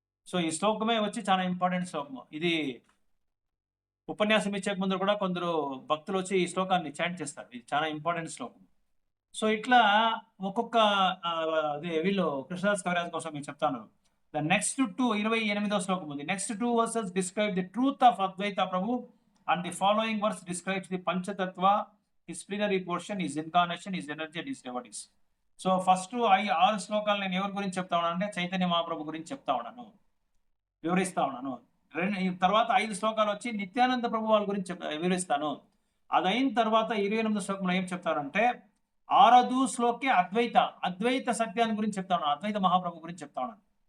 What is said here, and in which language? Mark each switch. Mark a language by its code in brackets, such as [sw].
[te] So ఈ శ్లోకమే వచ్చి చాలా ఇంపార్టెంట్ శ్లోకము. ఇది ఉపన్యాసం ఇచ్చే ముందు కూడా కొందరు భక్తులు వచ్చి ఈ శ్లోకాన్ని చాంట్ చేస్తారు. ఇది చాలా ఇంపార్టెంట్ శ్లోకం. సో ఇట్లా ఒక్కొక్క వీళ్ళు కృష్ణదాస్ కవిరాజ్ కోసం నేను చెప్తాను. ద నెక్స్ట్ 28వ శ్లోకం ఉంది. [en] Next 2 verses describe the truth of Advaita Prabhu and the following verse describes the Panchatattva, his plenary portion, his incarnation, his energy and his devotees. [te] So first 6 శ్లోకాలు నేను ఎవరి గురించి చెప్తా ఉన్నాను అంటే చైతన్య మహాప్రభు గురించి చెప్తా ఉన్నాను, వివరిస్తా ఉన్నాను. తర్వాత 5 శ్లోకాలు వచ్చి నిత్యానంద ప్రభు వాళ్ళ గురించి వివరిస్తాను. అది అయిన తర్వాత 28వ శ్లోకంలో ఏం చెప్తారంటే 6వ శ్లోకే అద్వైత సత్యాన్ని గురించి చెప్తాను, అద్వైత మహాప్రభు గురించి చెప్తా ఉన్నాను.